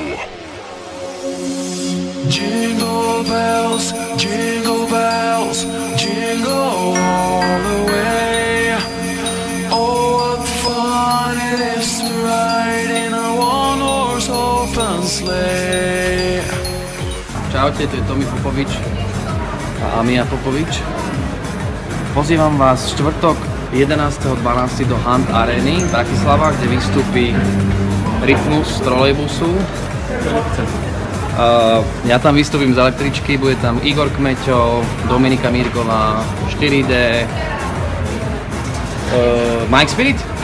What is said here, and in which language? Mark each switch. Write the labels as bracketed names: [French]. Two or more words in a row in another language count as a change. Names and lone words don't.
[English] Jingle bells, jingle bells, jingle all the way. Oh, what fun it is to ride in a one-horse open sleigh. [Slovak] Čaute, tu je Tomi Popovič a Amia Popovič. Pozývam vás štvrtok 11.12. do Hunt Areny v Bratislava, kde vystúpi Rytmus z trolejbusu. Ja tam vystúpim z električky, bude tam Igor Kmeťov, Dominika Mírková, 4D, Mike Spirit?